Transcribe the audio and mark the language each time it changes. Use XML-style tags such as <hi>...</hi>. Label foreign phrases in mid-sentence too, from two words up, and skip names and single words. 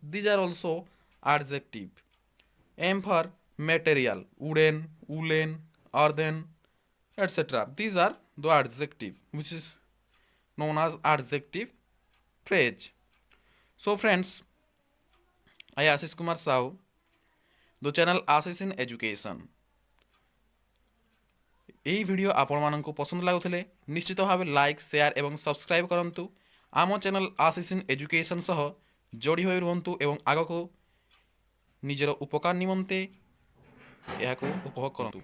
<en>These are also adjective. M for material, wooden, woolen, earthen, etc. These are the adjective which is known as adjective phrase. So friends, I Ashish Kumar Sahu, the channel Ashish in Education.</en> <or>ଏହି ଭିଡିଓ ଆପଣମାନଙ୍କୁ ପସନ୍ଦ ଲାଗୁଥିଲେ ନିଶ୍ଚିତ ଭାବେ</or> <en>like share</en> <or>ଏବଂ ସବସ୍କ୍ରାଇବ୍ କରନ୍ତୁ। ଆମ ଚ୍ୟାନେଲ ଆଶିଷ ଇନ୍ ଏଜୁକେସନ୍ ସହ ଯୋଡ଼ି ହୋଇ ରୁହନ୍ତୁ ଏବଂ ଆଗକୁ ନିଜର ଉପକାର ନିମନ୍ତେ ଏହାକୁ ଉପଭୋଗ କରନ୍ତୁ।</or>